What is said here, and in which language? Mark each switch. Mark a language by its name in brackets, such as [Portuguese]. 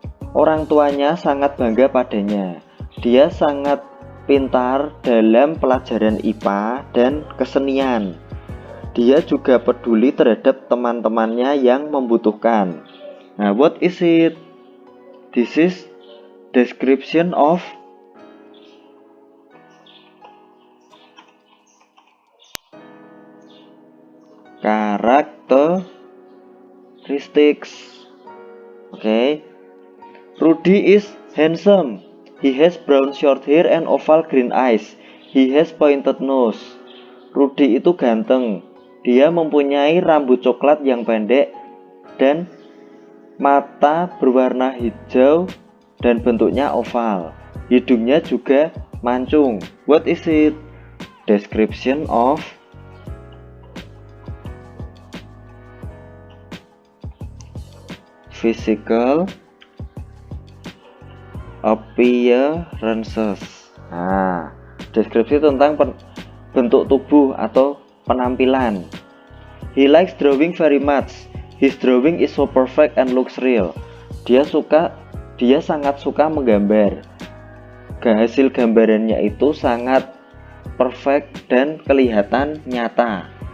[Indonesian] Orang tuanya sangat bangga padanya. Dia sangat pintar dalam pelajaran IPA dan kesenian. Dia juga peduli terhadap teman-temannya yang membutuhkan. [English] Nah, what is it? This is description of characteristics. Okay. Rudy is handsome. He has brown short hair and oval green eyes. He has pointed nose. [Indonesian] Rudy itu ganteng. Dia mempunyai rambut coklat yang pendek dan mata berwarna hijau dan bentuknya oval. Hidungnya juga mancung. [English] What is it? Description of physical appearances. [Indonesian] Nah, deskripsi tentang bentuk tubuh atau penampilan. [English] He likes drawing very much. His drawing is so perfect and looks real. [Indonesian] Dia sangat suka menggambar. Hasil gambarannya itu sangat perfect dan kelihatan nyata.